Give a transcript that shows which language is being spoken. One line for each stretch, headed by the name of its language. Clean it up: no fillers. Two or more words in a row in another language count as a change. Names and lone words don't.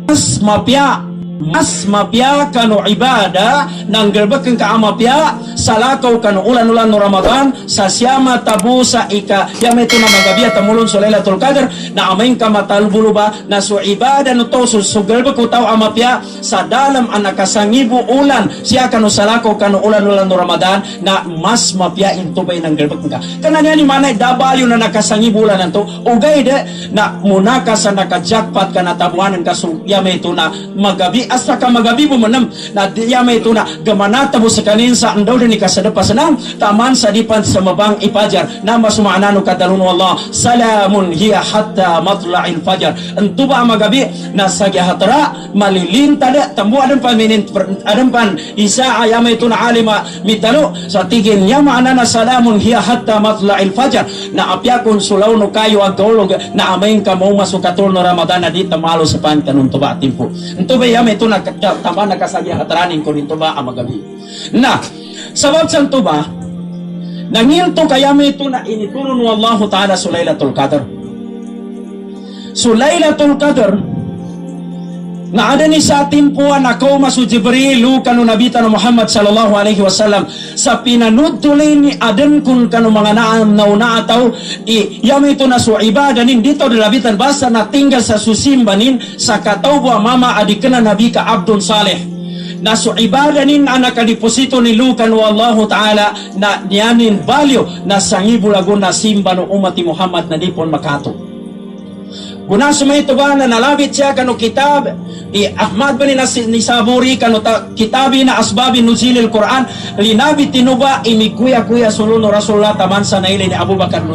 Maguindanaon: mas mapya kanu ibadah nang gerbekeng ka amapya salakaw kanu ulan-ulan no Ramadan sa siyama tabu sa ika yama ito na magabiya tamulon sa Lailatul Qadr na amain ka matalbulo ba na so ibadah no to so gerbek ko tao amapya sa dalam anakasangibu ulan siya kanu salakaw kanu ulan-ulan no Ramadan na mas mapya into bay nang gerbek ka kananya ni manay dabalyo na nakasangibu ulan nanto ugay de na munaka sa nakajakpat ka na tabuanan ka so yama ito na magabi asa ka magabi mo manam na yama ito na gamanata mo sa kanin sa andaw din ikasadapa sanam taman sa dipan sa mabang ipajar na masumaanano kadalun wallah
Arabic: سلام هي حتى مطلع الفجر
Maguindanaon: antuba magabi na sa gihatra malilinta da tambu adam pan isa ayama ito na alima mitalo sa tigin yama anana
Arabic: سلام هي حتى مطلع الفجر
Maguindanaon: na apyakon sulaw no kayo agolog na amain ka mo masukatul no Ramadan na di tamalo sa pantanong tuba timpo antuba yama ito na tama nakasagya hatranin ko nito ba ang magabi na sabab sa ito ba nangilto kaya may ito na initulon
Arabic: والله تعالى
Maguindanaon: sa Lailatul Qadr so Lailatul Qadr na ada ni sa timpuan ako masu Jibril kanu nabita no Muhammad
Arabic: صلى الله عليه وسلم
Maguindanaon: sa pinanudtuloy ni aden kun kanu mga nauna ataw yami ito na so ibadah nin dito dalabitan basa na tinggal sa susimbanin sa katawbo mama adikana nabi ka Abdul Saleh na so ibadah nin anak kadiposito ni Lukan
Arabic: والله تعالى
Maguindanaon: na niyanin value na sangibulagon na simba no umati Muhammad na dipon makato kuna sumay ito ba na nalabit siya kanu kitab Ahmad bin Nisaburi kanu kitabi na asbabi nuzilil Quran linabit tinuba imikuya-kuya suluno Rasulullah taman sa naili ni Abu Bakar no